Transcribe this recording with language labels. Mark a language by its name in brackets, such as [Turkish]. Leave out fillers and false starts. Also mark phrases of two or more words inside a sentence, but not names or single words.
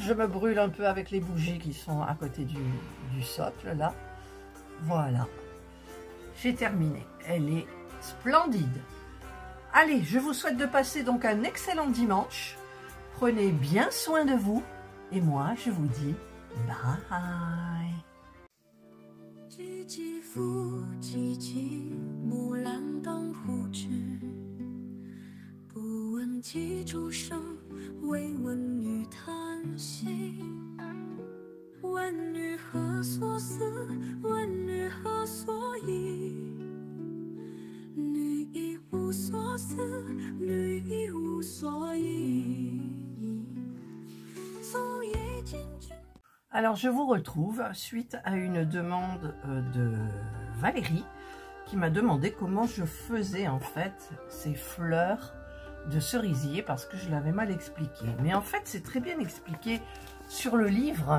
[French] Je me brûle un peu avec les bougies qui sont à côté du socle, là. Voilà. J'ai terminé. Elle est splendide. Allez, je vous souhaite de passer donc un excellent dimanche. Prenez bien soin de vous. Et moi, je vous dis bye. [Chinese] 唧唧复唧唧，木兰当户织。不闻机杼声，惟闻女叹息。问女何所思？问女何所忆？女亦无所思，女亦无所忆。昨夜见君。 [French] Alors, je vous retrouve suite à une demande de Valérie qui m'a demandé comment je faisais en fait ces fleurs de cerisier parce que je l'avais mal expliqué. Mais en fait, c'est très bien expliqué sur le livre.